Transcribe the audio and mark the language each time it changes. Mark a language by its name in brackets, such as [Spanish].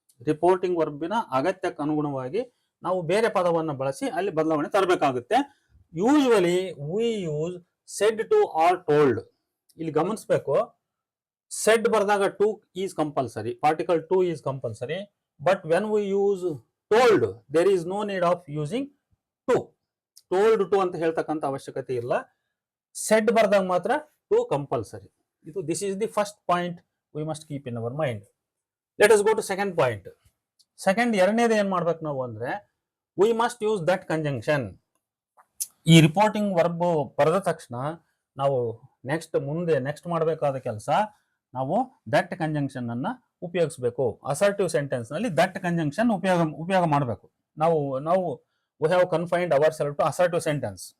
[Kannada] Reporting ವರ್ಬಿನ ಅಗತ್ಯಕ್ಕೆ ಅನುಗುಣವಾಗಿ ನಾವು ಬೇರೆ ಪದವನ್ನು ಬಳಸಿ ಅಲ್ಲಿ ಬದಲಾವಣೆ ತರಬೇಕಾಗುತ್ತೆ. [English] Usually we use said to or told. [Kannada] ಇಲ್ಲಿ ಗಮನಿಸಬೇಕು, ಸೆಡ್ ಬರೆದಾಗ [English] To is compulsory, particle to is compulsory. But when we use told, there is no need of using to. [Kannada] Told to ಅಂತ ಹೇಳ್ತಕ್ಕಂಥ ಅವಶ್ಯಕತೆ ಇಲ್ಲ. ಸೆಡ್ ಬರೆದಾಗ ಮಾತ್ರ to compulsory. [English] This is the first point we must keep in our mind. Let us go to second point. [Kannada] ಎರಡನೇದು ಏನ್ ಮಾಡ್ಬೇಕು ನಾವು ಅಂದ್ರೆ, [English] we must use that conjunction. [Kannada] ಈ ರಿಪೋರ್ಟಿಂಗ್ ವರ್ಬ್ ಬರೆದ ತಕ್ಷಣ ನಾವು ನೆಕ್ಸ್ಟ್ ಮಾಡಬೇಕಾದ ಕೆಲಸ, ನಾವು ದಟ್ ಕಂಜಂಕ್ಷನ್ ಅನ್ನ ಉಪಯೋಗಿಸಬೇಕು. ಅಸರ್ಟಿವ್ ಸೆಂಟೆನ್ಸ್ ನಲ್ಲಿ ದಟ್ ಕಂಜಂಕ್ಷನ್ ಉಪಯೋಗ ಮಾಡಬೇಕು. ನಾವು [English] We have confined our self to assertive sentence.